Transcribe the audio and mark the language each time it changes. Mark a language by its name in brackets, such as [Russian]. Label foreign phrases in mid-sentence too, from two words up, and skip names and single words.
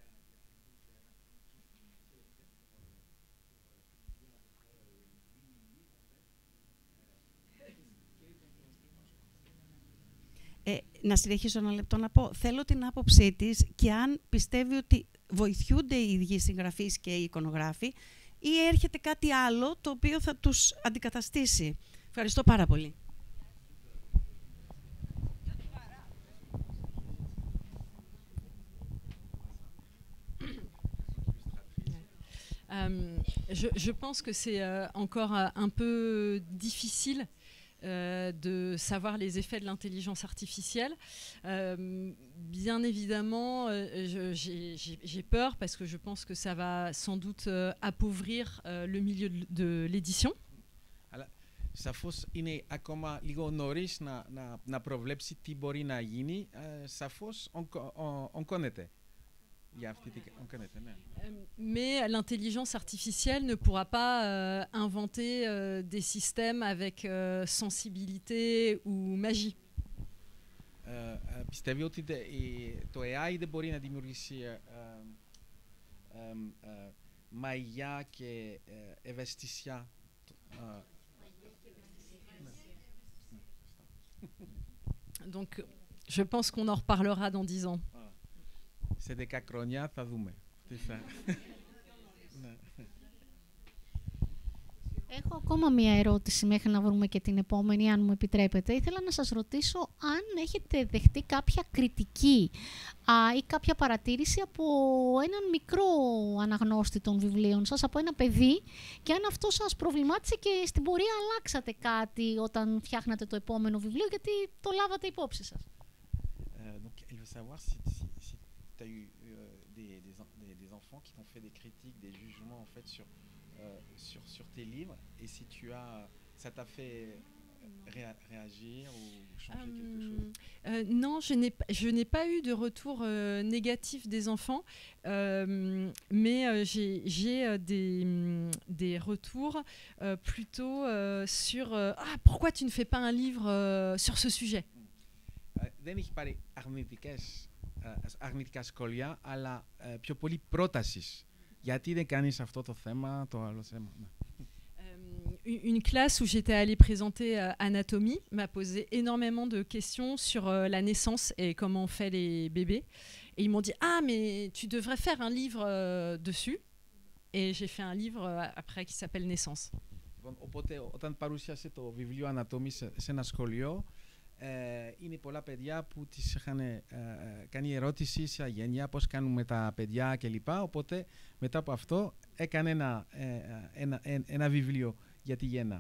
[Greek] Να συνεχίσω ένα λεπτό να πω. Θέλω την άποψή της και αν πιστεύει ότι βοηθούνται οι ίδιοι συγγραφείς και οι εικονογράφοι ή έρχεται κάτι άλλο το οποίο θα τους αντικαταστήσει. Ευχαριστώ πάρα πολύ. [French] Je pense que c'est encore un peu difficile de savoir les effets de l'intelligence artificielle. Bien évidemment, j'ai peur parce que je pense que ça va sans doute appauvrir le milieu de l'édition. [Greek] Σαφώς είναι ακόμα λίγο νωρίς να προβλέψει τι μπορεί να γίνει. Σαφώς ογκώνεται. [French] Mais l'intelligence artificielle ne pourra pas inventer des systèmes avec sensibilité ou magie. [Greek] Πιστεύει ότι το AI δεν μπορεί να δημιουργήσει μαγιά και ευαισθησία. [French] Donc, je pense qu'on en reparlera dans 10 ans. [Greek] Σε 10 χρόνια θα δούμε. Έχω ακόμα μία ερώτηση μέχρι να βρούμε και την επόμενη, αν μου επιτρέπετε. Ήθελα να σας ρωτήσω αν έχετε δεχτεί κάποια κριτική ή κάποια παρατήρηση από έναν μικρό αναγνώστη των βιβλίων σας, από ένα παιδί, και αν αυτό σας προβλημάτισε και στην πορεία αλλάξατε κάτι όταν φτιάχνατε το επόμενο βιβλίο, γιατί το λάβατε υπόψη σας. [French] Donc, elle veut savoir si tu as eu des enfants qui t'ont fait des critiques, des jugements en fait sur tes livres, et si ça t'a fait réagir ou changer quelque chose? Non, je n'ai pas eu de retour négatif des enfants, mais j'ai des retours plutôt sur pourquoi tu ne fais pas un livre sur ce sujet. [Greek] Δεν έχει πάρει αρνητικά σχόλια, αλλά πιο πολύ πρότασης. Γιατί δεν κάνεις αυτό το θέμα, το άλλο θέμα. [French] Une classe où j'étais allée présenter anatomie m'a posé énormément de questions sur la naissance et comment on fait les bébés. Et ils m'ont dit « Ah, mais tu devrais faire un livre dessus ». Et j'ai fait un livre après qui s'appelle « Naissance ». [Greek] Οπότε, όταν παρουσίασε το βιβλίο Ανατόμη σε ένα σχολείο, είναι πολλά παιδιά που τις είχαν κάνει ερώτηση σε αγένεια, πώς κάνουμε τα παιδιά κλπ. Οπότε μετά από αυτό έκανε ένα βιβλίο για τη γέννα.